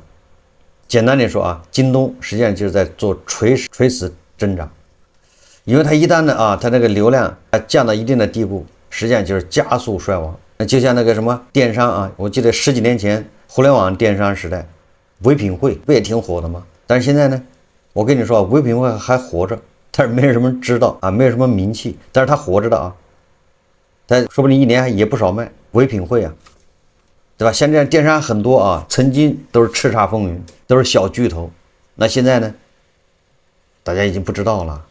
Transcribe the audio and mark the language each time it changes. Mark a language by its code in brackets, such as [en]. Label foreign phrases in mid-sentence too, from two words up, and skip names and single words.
[zh] 簡單點說啊，京東實際上就是在做垂死掙扎。因為它一旦呢啊，它那個流量降到一定的地步，實際上就是加速衰亡。就像那個什麼電商啊，我記得10幾年前互聯網電商時代，唯品會不也挺火的嗎？但是現在呢，我跟你說，唯品會還活着，但是沒有什麼人知道啊，沒有什麼名氣，但是它活着的啊，它說不定一年也不少賣。唯品會啊，對吧？像這樣電商很多啊，曾經都是叱咤風雲，都是小巨頭，那現在呢，大家已經不知道了。